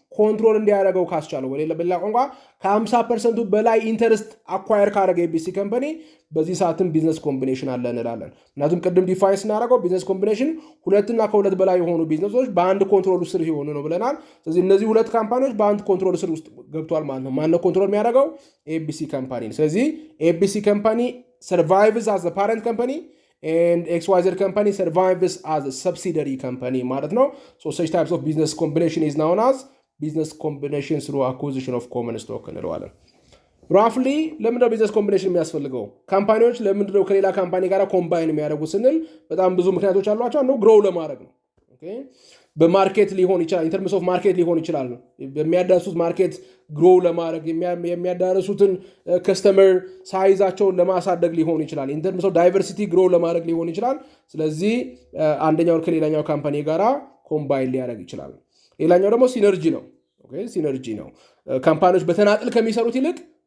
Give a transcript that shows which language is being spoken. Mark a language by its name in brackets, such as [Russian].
[Amharic] ኮንትሮል እንዲያደርገው ካስቻለው ወለ በሌላ ቋንቋ ከ50% በላይ ኢንተረስት አኳየር ካደረገ ኤቢሲ ካምፓኒ በዚህ ሰዓትም ቢዝነስ ኮምቢኔሽን አለ እንላለን። ምክንያቱም ቅድም ዲፋይን ስናደርገው ቢዝነስ ኮምቢኔሽን ሁለትና ከሁለት በላይ የሆኑ ቢዝነሶች በአንድ ኮንትሮል ስር ሲሆኑ ነው ብለናል። ስለዚህ እነዚህ ሁለት ካምፓኒዎች በአንድ ኮንትሮል ስር ውስጥ ገብቷል ማለት ነው። ማን ነው ኮንትሮል የሚያደርገው? ኤቢሲ ካምፓኒ። ስለዚህ ኤቢሲ ካምፓኒ [English] survives as the parent company and XYZ company survives as a subsidiary company [Amharic] ማለት ነው። [English] So such types of business combination is known as business combination through acquisition of common stock [Amharic] እንለዋለን። ራፍሊ ለምንድነው ቢዝነስ ኮምቢኔሽን የሚያስፈልገው? ካምፓኒዎች ለምንድነው ከሌላ ካምፓኒ ጋር ኮምባይን የሚያደርጉት ስንል በጣም ብዙ ምክንያቶች አሏቸው። አንዱ ግሮው ለማድረግ ነው። ኦኬ በማርኬት ሊሆን ይችላል፣ [English] ኢን ተርምስ ኦፍ ማርኬት [Amharic] ሊሆን ይችላል። በሚያዳርሱት ማርኬት ግሮው ለማድረግ የሚያዳርሱትን ከስተመር ሳይዛቸውን ለማሳደግ ሊሆን ይችላል። [English] ኢን ተርምስ ኦፍ ዳይቨርሲቲ [Amharic] ግሮው ለማድረግ ሊሆን ይችላል። ስለዚህ አንደኛውን ከሌላኛው ካምፓኒ ጋራ ኮምባይን ሊያደርግ ይችላል። ሌላኛው ደግሞ ሲነርጂ ነው። ኦኬ ሲነርጂ ነው። ካምፓኒዎች በተናጥል ከሚሰሩት ይልቅ